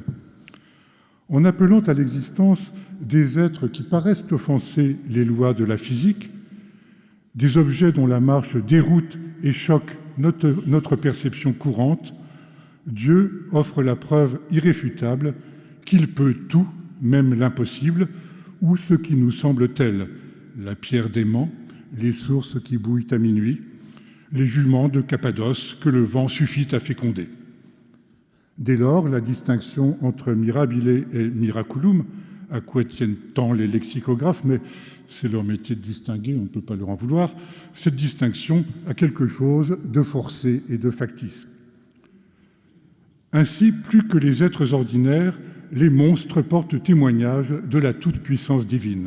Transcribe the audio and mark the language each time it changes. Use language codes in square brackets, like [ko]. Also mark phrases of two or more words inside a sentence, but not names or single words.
[fr] En appelant à l'existence des êtres qui paraissent offenser les lois de la physique, des objets dont la marche déroute et choque notre perception courante, Dieu offre la preuve irréfutable qu'il peut tout, même l'impossible, ou ce qui nous semble tel, la pierre d'aimant, les sources qui bouillent à minuit, les juments de Cappadoce que le vent suffit à féconder. Dès lors, la distinction entre [la] mirabile et miraculum, [fr] à quoi tiennent tant les lexicographes, mais c'est leur métier de distinguer, on ne peut pas leur en vouloir, cette distinction a quelque chose de forcé et de factice. Ainsi, plus que les êtres ordinaires, les monstres portent témoignage de la toute-puissance divine.